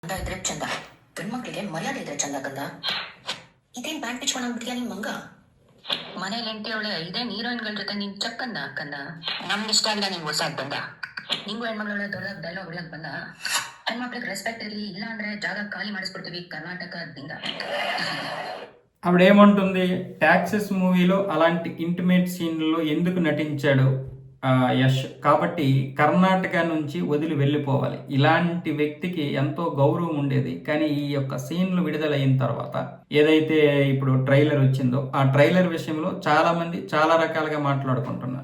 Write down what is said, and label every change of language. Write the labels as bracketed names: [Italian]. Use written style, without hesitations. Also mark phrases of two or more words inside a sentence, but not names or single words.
[Kannada] ಅಂತ ಇದ್ರೆ ಚಂದ ಗಂಡ್ಮಕ್ಳಿಗೆ ಮರ್ಯಾದೆ ಇದ್ರೆ ಚಂದ ಕಂದ. ಇದೇನ್ ಬ್ಯಾಂಕ್ ಪಿಚ್ಕೊಂಡ್ಬಿಟ್ಟಿಯಾ ನಿನ್ ಮಂಗ. ಮನೇಲಿ ಹೆಂಡತಿಯವಳೆ ಇದೇ ಹೀರೋಯಿನ್ಗಳ ಜೊತೆ ನೀನ್ ಚಕ್ಕಂದ ಕಂದ. ನಮ್ಗೆ ಇಷ್ಟ ಇಲ್ಲ ನಿಂಗೆ ಹೊಸ ಬಂದ. ನಿಂಗೂ ಹೆಣ್ಮಗಳೊಳೆ ದೊಡ್ಡ ಡೈಲಾಗ್ ಹೊಡ್ಲಕ್ ಬಂದ. ಹೆಣ್ಮಕ್ಳಿಗೆ ರೆಸ್ಪೆಕ್ಟ್ ಇರಲಿ, ಇಲ್ಲ ಅಂದ್ರೆ ಜಾಗ ಖಾಲಿ ಮಾಡಿಸ್ಬಿಡ್ತೀವಿ కర్ణాటకದಿಂದ. [Telugu] ఆవిడేమంటుంది, ట్యాక్సెస్ మూవీలో అలాంటి [English] intimate scenes [Telugu] ఎందుకు నటించాడు యష్, కాబట్టి కర్ణాటక నుంచి వదిలి వెళ్ళిపోవాలి. ఇలాంటి వ్యక్తికి ఎంతో గౌరవం ఉండేది. కానీ ఈ యొక్క సీన్లు విడుదలైన తర్వాత ఏదైతే ఇప్పుడు ట్రైలర్ వచ్చిందో ఆ ట్రైలర్ విషయంలో చాలా మంది చాలా రకాలుగా మాట్లాడుకుంటున్నారు.